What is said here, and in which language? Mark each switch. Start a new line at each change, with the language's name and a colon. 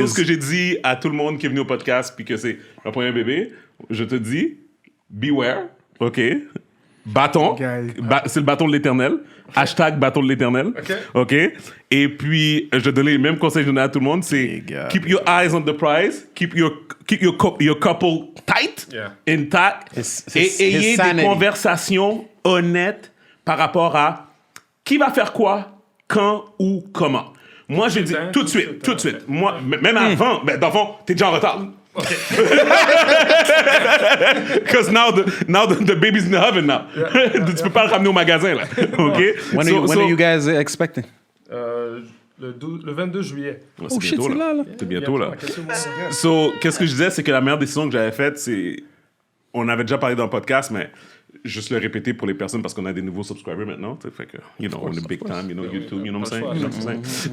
French: chose que j'ai dit à tout le monde qui est venu au podcast puis que c'est le premier bébé. Je te dis, beware, OK? Bâton. C'est le bâton de l'éternel. Hashtag bâton de l'éternel. OK? Et puis, je donnais les mêmes conseils que je donnais à tout le monde. C'est
English: keep your eyes on the prize. Keep your couple tight, intact.
French: Et ayez des conversations honnêtes par rapport à qui va faire quoi, quand ou comment. Moi, j'ai dit tout de suite. Moi, même avant, ben, dans le fond, t'es déjà en retard.
English: Okay. Because now the baby's in the oven now.
French: Tu peux pas le ramener au magasin, là.
English: OK? When are you guys expecting?
French: Le 22 juillet. C'est bientôt, c'est là. C'est bientôt, là. So, qu'est-ce que je disais, c'est que la meilleure décision que j'avais faite, c'est on avait déjà parlé dans le podcast, mais juste le répéter pour les personnes parce qu'on a des nouveaux subscribers maintenant. Fait que, on est
English: big time, YouTube, you know what I'm saying?